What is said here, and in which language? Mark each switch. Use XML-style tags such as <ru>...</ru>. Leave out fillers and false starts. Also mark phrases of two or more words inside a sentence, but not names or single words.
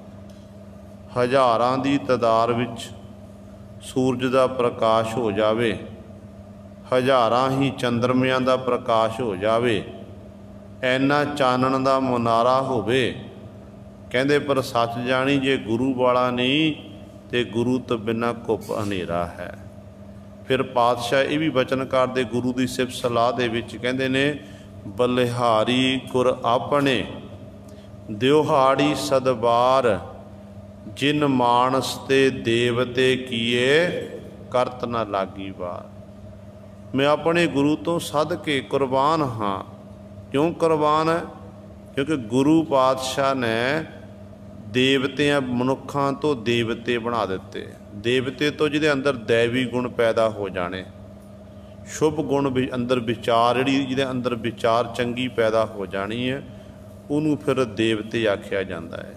<pa>ਹਜ਼ਾਰਾਂ ਦੀ ਤਾਦਾਦ ਵਿਚ ਸੂਰਜ ਕਾ ਪ੍ਰਕਾਸ਼ ਹੋ ਜਾਵੇ, ਹਜ਼ਾਰਾਂ ਹੀ ਚੰਦ੍ਰਮਿਆਂ ਕਾ ਪ੍ਰਕਾਸ਼ ਹੋ ਜਾਵੇ, ਐਨਾ ਚਾਨਣ ਕਾ ਮੁਨਾਰਾ ਹੋਵੇ, ਕਹਿੰਦੇ ਪਰ ਸੱਚ ਜਾਣੀ ਜੇ ਗੁਰੂ ਵਾਲਾ ਨਹੀਂ ਤੇ ਗੁਰੂ ਤੋਂ ਬਿਨਾ ਘੁੱਪ ਹਨੇਰਾ ਹੈ। ਫਿਰ ਪਾਤਸ਼ਾਹ ਯੇ ਭੀ ਵਚਨ ਕਰਤੇ ਗੁਰੂ ਕੀ ਸਿਫ਼ਤ ਸਲਾਹ ਦੇ ਵਿਚ ਕਹਿੰਦੇ ਨੇ, ਬਲਿਹਾਰੀ ਗੁਰ ਅਪਣੇ ਦਿਹਾੜੀ ਸਦਬਾਰ, ਜਿਨ ਮਾਨਸ ਤੇ ਦੇਵਤੇ ਕੀਏ ਕਰਤ ਨ ਲਾਗੀ ਬਾਰ। ਮੈਂ ਅਪਣੇ ਗੁਰੂ ਤੋਂ ਸਦ ਕੇ ਕੁਰਬਾਨ ਹਾਂ। ਕਿਉਂ ਕੁਰਬਾਨ ਹੈ? ਕਿਉਂਕਿ ਗੁਰੂ ਪਾਤਸ਼ਾਹ ਨੇ ਦੇਵਤਿਆਂ ਮਨੁੱਖਾਂ ਤੋਂ ਦੇਵਤੇ ਬਣਾ ਦਿੱਤੇ। ਦੇਵਤੇ ਤੋਂ ਜਿਹਦੇ ਅੰਦਰ ਦੈਵੀ ਗੁਣ ਪੈਦਾ ਹੋ ਜਾਣੇ, ਸ਼ੁਭ ਗੁਣ ਭੀ ਅੰਦਰ ਵਿਚਾਰ ਜਿਹੜੀ ਜਿਹਦੇ ਅੰਦਰ ਵਿਚਾਰ ਚੰਗੀ ਪੈਦਾ ਹੋ ਜਾਣੀ ਹੈ, ਉਨ੍ਹਾਂ ਨੇ ਫਿਰ ਦੇਵਤੇ ਆਖਿਆ ਜਾਤਾ ਹੈ।</pa>